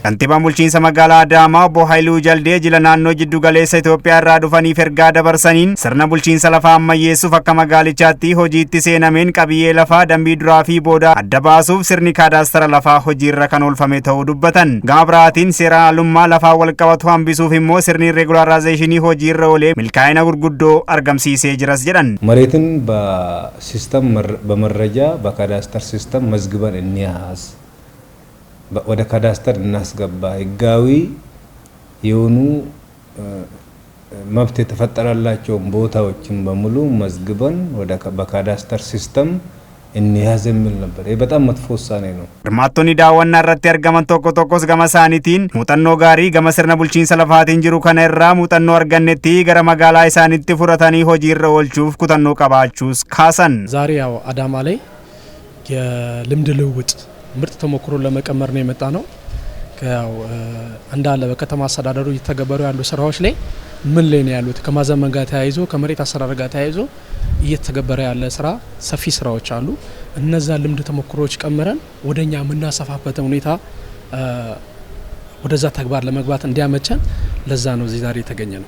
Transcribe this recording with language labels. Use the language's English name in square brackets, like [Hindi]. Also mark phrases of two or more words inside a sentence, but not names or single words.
[Oromo] Kantiibaan bulchiinsa magaalaa Adaamaa obbo Haayiluu Jaldee jila naannoo jiddu galeessa Itoophiyaa irraa dhufaniif ergaa dabarsaniin sirna bulchiinsa lafaa ammayyeessuuf akka magaalichaatti hojiitti seenameen qabiyyee lafaa dambii duraa fi booda adda baasuuf sirni kaadaastara lafaa hojiirra kan oolfame ta'uu dubbatan. Gama biraatiin seera alummaa lafaa wal qabatu hambisuuf immoo sirni regularization hojiirra oolee milkaa'ina gurguddoo argamsiisee jiras jedhan. [Amharic] መሬትን በሲስተም በመረጃ በካዳስተር ሲስተም መዝግበን እንያዝ ወደ ካዳስተር እናስገባ ህጋዊ የሆኑ መብት የተፈጠረላቸው ቦታዎችን በሙሉ መዝግበን ወደ በካዳስተር ሲስተም እንያዝ የሚል ነበር። ይሄ በጣም መጥፎ ውሳኔ ነው። [Oromo] hirmaattonni daawwannaa irratti argaman tokkos gama isaaniitiin muuxannoo gaarii gama sirna bulchiinsa lafaatiin jiru kana irraa muuxannoo argannetti gara magaalaa isaaniitti fudhatanii hojiirra oolchuuf kutannoo qabaachuus kaasan. [Amharic] ዛሬ ያው አዳማ ላይ የልምድ ልውውጥ ምርጥ ተሞክሮ ለመቀመር ነው የመጣ ነው። ያው እንዳለ በከተማ አስተዳደሩ እየተገበሩ ያሉ ስራዎች ላይ ምን ላይ ነው ያሉት ከማዘመን ጋር ተያይዞ ከመሬት አሰራር ጋር ተያይዞ እየተገበረ ያለ ስራ ሰፊ ስራዎች አሉ። እነዛ ልምድ ተሞክሮዎች ቀመረን ወደኛ ምናሰፋበት ሁኔታ ወደዛ ተግባር ለመግባት እንዲያመቸን ለዛ ነው እዚህ ዛሬ የተገኘ ነው።